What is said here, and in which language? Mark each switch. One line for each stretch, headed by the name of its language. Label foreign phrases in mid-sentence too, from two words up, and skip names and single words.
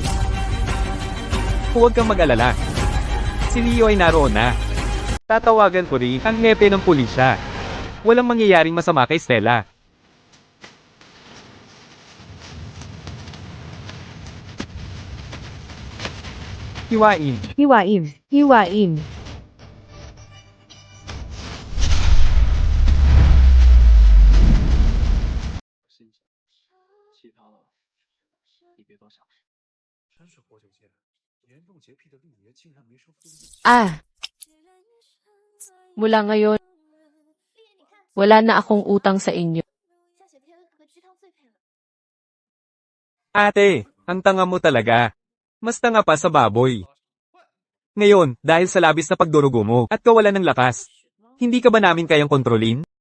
Filipino: Huwag kang mag-alala. Si Leo ay naroon na. Tatawagan ko rin ang hepe ng pulisya. Walang mangyayaring masama kay Stella. Hiwain. Hiwain.
Chinese: 其他的你别多想。真是活久见，严重洁癖的陆爷竟然没收复印。
Filipino: Mula ngayon, wala na akong utang sa inyo. Ate, ang tanga mo talaga. Mas tanga pa sa baboy. Ngayon, dahil sa labis na pagdurugo mo at kawalan ng lakas, hindi ka ba namin kayang kontrolin?